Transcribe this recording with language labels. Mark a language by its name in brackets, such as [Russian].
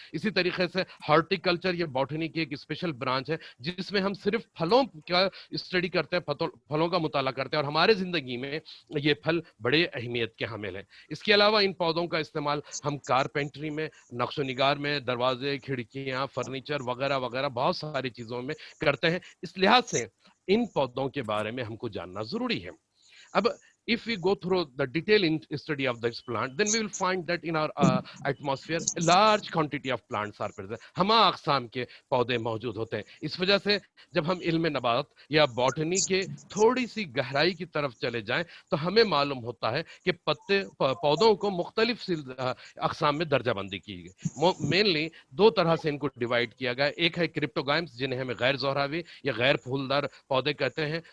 [Hindi] इसी तरीके से हॉर्टिकल्चर ये बॉटनी की एक स्पेशल ब्रांच है जिसमें हम सिर्फ फलों का स्टडी करते हैं, फलों का मुताला करते हैं, और हमारे जिंदगी में ये फल बड़े अहमियत के हामिल हैं। इसके अलावा इन पौधों का इस्तेमाल हम कारपेंट्री में, नक्शो निगार में, दरवाजे, खिड़कियां, फर्नीचर वगैरह वगैरह बहुत सारी चीजों में करते हैं। इस लिहाज से इन पौधों के बारे में हमको जानना जरूरी है। [English] अब if we go through the detailed study of this plant, then we will find that in our atmosphere a large quantity of plants are present. [Hindi] हमा अक़साम के पौधे मौजूद होते हैं। इस वजह से जब हम इल्म नबात या बॉटनी के थोड़ी सी गहराई की तरफ चले जाएं तो हमें मालूम होता है कि पौधों को मुख्तलिफ अक़साम में दर्जाबंदी की गई। मेनली दो तरह से इनको डिवाइड किया गया। एक है क्रिप्टोगाइम्स, जिन्हें हमें गैर जोहरावी या गैर फूलदार पौधे कहते हैं।